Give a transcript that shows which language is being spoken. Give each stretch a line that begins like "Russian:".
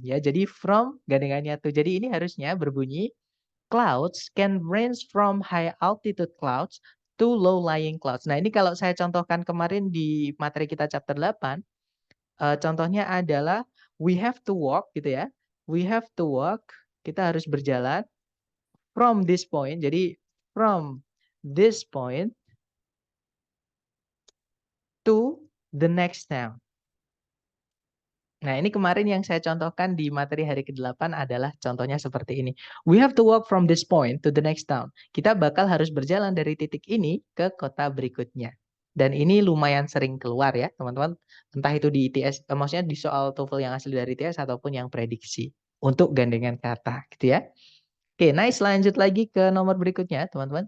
Indonesian: Ya, jadi
English: from
Indonesian: gandengannya
English: to.
Indonesian: Jadi ini harusnya berbunyi
English: clouds can range from high altitude clouds to low lying clouds.
Indonesian: Nah, ini kalau saya contohkan kemarin di materi kita chapter 8, contohnya adalah
English: we have to walk
Indonesian: gitu ya.
English: We have to walk,
Indonesian: kita harus berjalan
English: from this point.
Indonesian: Jadi
English: from this point to the next town.
Indonesian: Nah, ini kemarin yang saya contohkan di materi hari ke-8 adalah contohnya seperti ini.
English: We have to walk from this point to the next town.
Indonesian: Kita bakal harus berjalan dari titik ini ke kota berikutnya. Dan ini lumayan sering keluar ya, teman-teman. Entah itu di ITS, maksudnya di soal TOEFL yang asli dari ITS ataupun yang prediksi untuk gandengan kata, gitu ya. Oke, nice. Lanjut lagi ke nomor berikutnya, teman-teman.